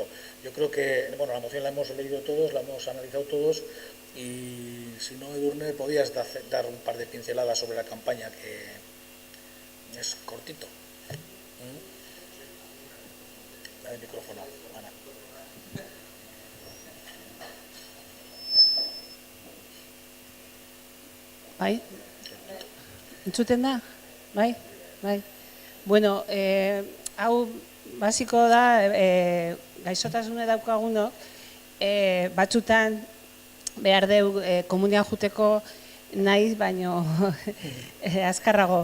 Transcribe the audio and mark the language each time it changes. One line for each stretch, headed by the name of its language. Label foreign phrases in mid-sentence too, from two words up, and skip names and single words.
Spanish: Yo creo que, bueno, la moción la hemos leído todos, la hemos analizado todos, y si no, Edurne, podías dar un par de pinceladas sobre la campaña, que es cortito. Dale el micrófono, Ana.
Basque: Bai? Entzuten da? Bai? Bai. Bueno, hau basiko da, gaixotasune daukagunok, batzutan behar deu komunian juteko nahi, baino azkarrago.